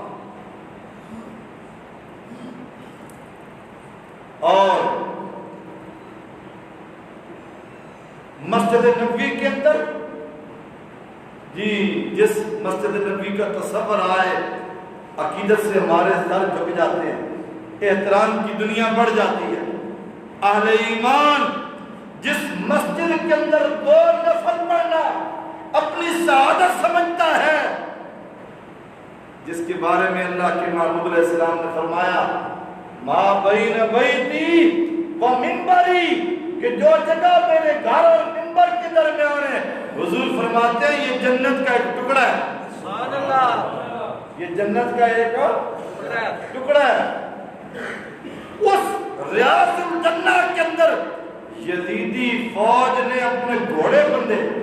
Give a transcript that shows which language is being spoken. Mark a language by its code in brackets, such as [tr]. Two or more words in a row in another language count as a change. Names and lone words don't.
[ur] اور مسجد نبوی کے اندر جس مسجد نبوی کا تصور آئے، عقیدت سے ہمارے سر جھک جاتے ہیں، احترام کی دنیا بڑھ جاتی ہے۔ اہل ایمان جس مسجد کے اندر 2 نفل پڑھنا اپنی سعادت سمجھتا ہے، جس کے بارے میں اللہ کے محبوب [ar] علیہ السلام [ur] نے فرمایا [ar] ما بین بیتی و منبری، [ur] کہ جو جگہ میرے گھر اور منبر کے درمیان ہے، حضور فرماتے ہیں یہ جنت کا ایک ٹکڑا ہے۔ [ar] سبحان اللہ، [ur] یہ جنت کا ایک ٹکڑا ہے۔ اس ریاض الجنہ کے اندر یزیدی فوج نے اپنے گھوڑے بندھے،